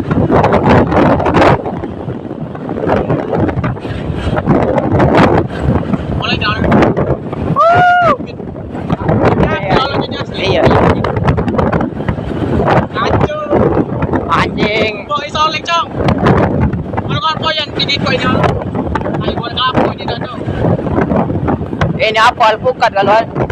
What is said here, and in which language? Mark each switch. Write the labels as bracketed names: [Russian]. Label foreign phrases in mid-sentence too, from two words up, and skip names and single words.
[Indonesian] Mulai jalan. Iya. [Javanese] Anjing. Kok iso lek, Cong? [Filipino] Ano yan? Pinit ko niya. Ay, wala ka po dito, Cong. [Indonesian] Ini apa alpukat kalau